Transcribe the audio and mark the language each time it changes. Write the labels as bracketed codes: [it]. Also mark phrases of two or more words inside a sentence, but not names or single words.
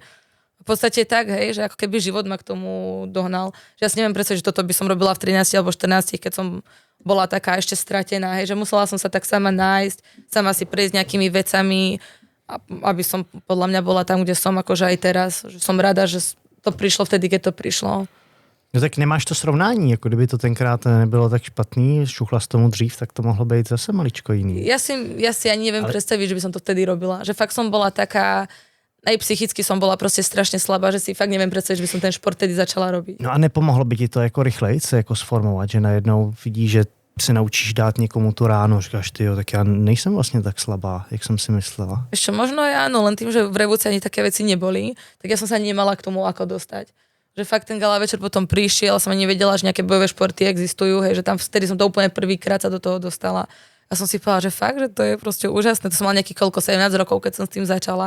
[sk] V podstate tak, hej, že ako keby život ma k tomu dohnal. Že ja si neviem predstaviť, že toto by som robila v 13 alebo 14, keď som bola taká ešte stratená, hej, že musela som sa tak sama nájsť, sama si prejsť nejakými vecami, aby som podľa mňa bola tam, kde som akože aj teraz. Že som rada, že to prišlo vtedy, keď to prišlo. [cs] No tak nemáš to srovnání, jako kdyby to tenkrát nebylo tak špatný, šuchla z tomu dřív, tak to mohlo být zase maličko jiný. [sk] Ja si ani neviem predstaviť, že by som to vtedy robila. Že fakt som bola taká, aj psychicky som bola proste strašne slabá, že si fakt neviem predstaviť, že by som ten šport vtedy začala robiť. [cs] No a nepomohlo by ti to jako rychleji se jako sformovat, že najednou vidíš, že se naučíš dát někomu tu ráno, říkáš ty jo, tak já nejsem vlastně tak slabá, jak jsem si myslela. [sk] Ešte možno aj áno, len tým, že v Revuci ani také veci neboli, tak ja som sa ani nemala k tomu ako dostať. Že fakt ten gala večer potom prišiel, som ani nevedela, že nejaké bojové športy existujú, hej, že tam vtedy som to úplne prvýkrát sa do toho dostala. A som si povedala, že fakt, že to je proste úžasné. To som mala nejaký 17 rokov, keď som s tým začala.